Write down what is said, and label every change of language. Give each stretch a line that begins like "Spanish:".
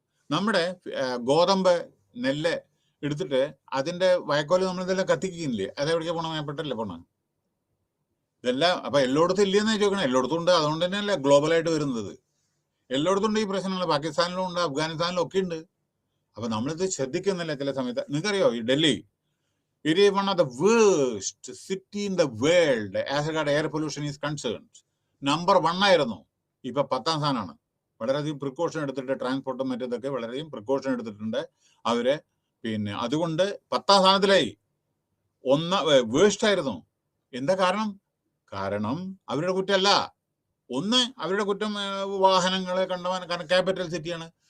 Malayalam: നമ്മുടെ ഗോതമ്പ്, നെല്ല് എടുത്തിട്ട് അതിന്റെ വയക്കോല് നമ്മളിതെല്ലാം കത്തിക്കുന്നില്ലേ, അതെവിടേക്കാ പോണ? മേപ്പെട്ടല്ലേ പോണ? ഇതെല്ലാം അപ്പൊ എല്ലായിടത്തും ഇല്ലെന്ന് ചോദിക്കണം. എല്ലായിടത്തും ഉണ്ട്. അതുകൊണ്ട് തന്നെയല്ലേ ഗ്ലോബലായിട്ട് വരുന്നത്. എല്ലായിടത്തും ഉണ്ട് ഈ പ്രശ്നങ്ങൾ. പാകിസ്ഥാനിലും ഉണ്ട്, അഫ്ഗാനിസ്ഥാനിലും ഒക്കെ ഉണ്ട്. അപ്പൊ നമ്മളിത് ശ്രദ്ധിക്കുന്നില്ല ചില സമയത്ത്. നിങ്ങൾക്കറിയോ, ഈ Delhi,
English: it is one of the worst city in the world as regard air pollution is concerned.
Malayalam: Number 1 ആയിരുന്നു, ഇപ്പൊ 10ാം സ്ഥാനമാണ്. വളരെയധികം പ്രിക്കോഷൻ എടുത്തിട്ട്, ട്രാൻസ്പോർട്ടും മറ്റേതൊക്കെ വളരെയധികം പ്രിക്കോഷൻ എടുത്തിട്ടുണ്ട് അവര്. പിന്നെ അതുകൊണ്ട് 10ാം സ്ഥാനത്തിലായി. വേസ്റ്റ് ആയിരുന്നു. എന്താ കാരണം? കാരണം അവരുടെ കുറ്റമല്ല. അവരുടെ കുറ്റം വാഹനങ്ങളെ കണ്ടവാൻ. കാരണം ക്യാപിറ്റൽ സിറ്റിയാണ്.